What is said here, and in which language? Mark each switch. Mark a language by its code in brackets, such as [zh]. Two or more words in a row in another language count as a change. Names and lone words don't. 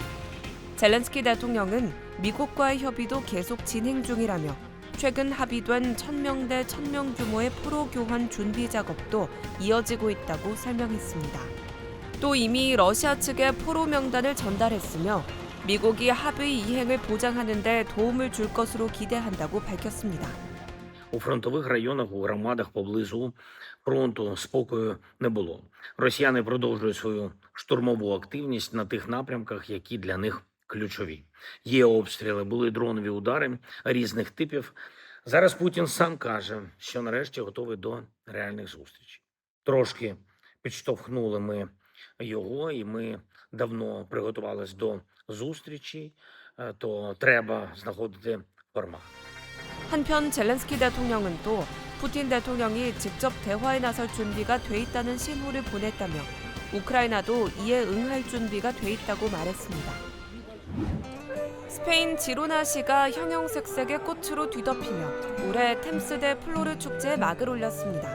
[ko] 젤렌스키 대통령은 미국과의 협의도 계속 진행 중이라며 최근 합의된 1,000명대 1,000명 규모의 포로 교환 준비 작업도 이어지고 있다고 설명했습니다. 또 이미 러시아 측에 포로 명단을 전달했으며 미국이 합의 이행을 보장하는 데 도움을 줄 것으로 기대한다고 밝혔습니다. [uk] У фронтових районах, у громадах поблизу фронту спокою не було. Росіяни продовжують свою штурмову активність на тих напрямках, які для них ключові. Є обстріли, були дронові удари різних типів. Зараз Путін сам каже, що нарешті готовий до реальних зустрічей. Трошки підштовхнули ми його, і ми давно приготувалися до зустрічей, то треба знаходити формат. [ko] 한편 젤렌스키 대통령은 또 푸틴 대통령이 직접 대화에 나설 준비가 돼 있다는 신호를 보냈다며 우크라이나도 이에 응할 준비가 돼 있다고 말했습니다. 스페인 지로나시가 형형색색의 꽃으로 뒤덮이며 올해 템스대 플로르 축제에 막을 올렸습니다.